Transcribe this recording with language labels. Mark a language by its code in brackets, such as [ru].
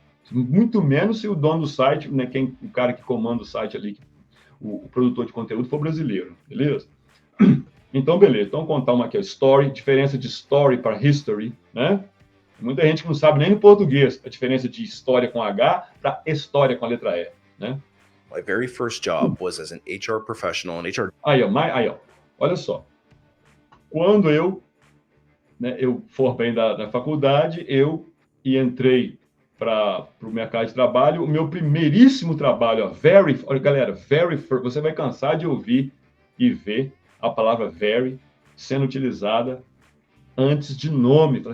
[pt] Muito menos se o dono do site, né, o cara que comanda o site ali, o produtor de conteúdo, for brasileiro, beleza? Então, beleza. Então, contar uma aqui, story, diferença de story para history, né? Muita gente que não sabe nem no português a diferença de história com H para história com a letra E, né? [en] My very first job was as an HR professional in HR. [pt] Aí, ó, olha só. Quando eu formei da faculdade, eu entrei para o mercado de trabalho. O meu primeiríssimo trabalho, ó, galera, você vai cansar de ouvir e ver a palavra very sendo utilizada antes de nome.